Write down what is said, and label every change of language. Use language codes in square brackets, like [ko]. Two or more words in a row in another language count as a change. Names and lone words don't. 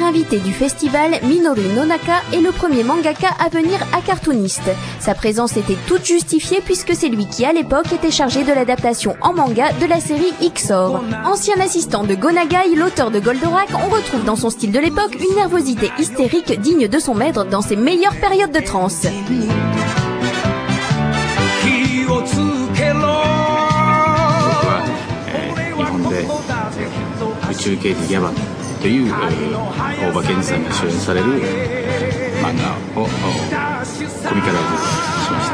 [fr] invité du festival, Minoru Nonaka est le premier mangaka à venir à Cartoonist. Sa présence était toute justifiée puisque c'est lui qui à l'époque était chargé de l'adaptation en manga de la série Xor. Ancien assistant de Go Nagai, l'auteur de Goldorak, on retrouve dans son style de l'époque une nervosité hystérique digne de son maître dans ses meilleures périodes de transe. [ja] 宇宙刑事ギャバンという、大場健二さんが主演される、漫画をコミカライズしました。